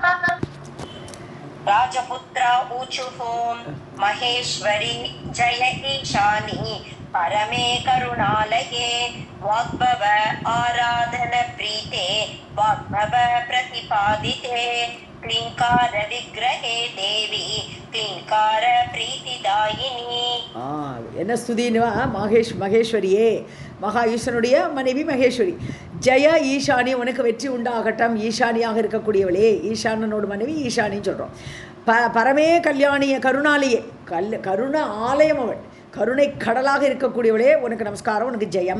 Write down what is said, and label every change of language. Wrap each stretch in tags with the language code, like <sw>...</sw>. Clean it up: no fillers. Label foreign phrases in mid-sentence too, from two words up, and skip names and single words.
<sa>राजपुत्रा ऊचुः महेश्वरी जय ईशानी परमे करुणालये वाग्भव आराधन प्रीते वाग्भव प्रतिपादिते क्लींकार विग्रहे देवी क्लींकार प्रीतिदायिनी.</sa> <ta>என்ன ஸ்துதினுவா? மகேஸ்வரியே, மகா ஈஸ்வரனுடைய மனைவி மகேஸ்வரி.</ta> <sa>जय ईशानि,</sa> <ta>உனக்கு வெற்றி உண்டாகட்டும். ஈசானியாக இருக்கக்கூடியவளே, ஈசானனோட மனைவி ஈசானின்னு சொல்கிறோம்.</ta> <sa>परमे कल्याणि करुणालये,</sa> <ta>கருண ஆலயம் அவள், கருணை கடலாக இருக்கக்கூடியவளே, உனக்கு நமஸ்காரம், உனக்கு ஜெயம்.</ta>